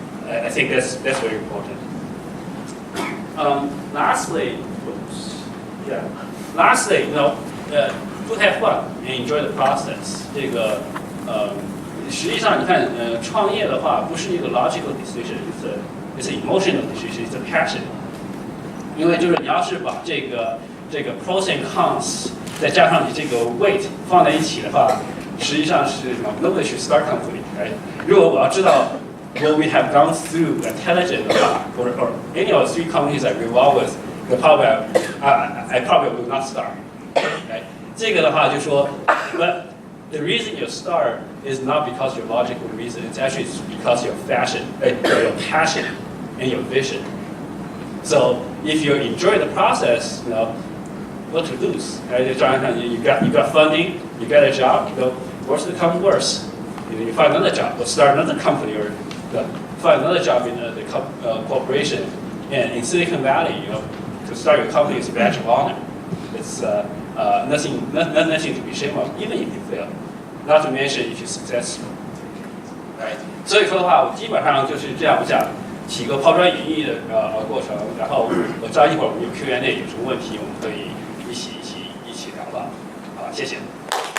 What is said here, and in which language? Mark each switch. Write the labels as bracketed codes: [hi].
[en] I think that's very important. Lastly, to have fun and enjoy the process. [zh] 这个实际上你看创业的话不是一个 [en] logical decision, it's an emotional decision, it's a passion. [zh] 因为就是你要是把这个 [en] pros and cons [zh] 再加上你这个 weight 放在一起的话，实际上是 [en] nobody should start company, right? [zh] 如果我要知道 [en] what we have gone through intelligent or any of the three companies I revolve with, I probably will not start. Right? [zh] 这个的话就说 [en] but the reason you start is not because your logical reason, it's actually because your passion and your vision. So if you enjoy the process, what to lose? Right? You got funding, you got a job, worst will come worse. You find another job, or start another company, or find another job in the corporation. And in Silicon Valley, to start your company is a badge of honor. It's nothing to be ashamed of, even if you fail. Not to mention if you're successful. Right? [zh] 所以说的话，我基本上就是这样，我想起个抛砖引玉的过程，然后我知道一会儿我们有 Q&A， 有什么问题我们可以一起聊吧。好，谢谢。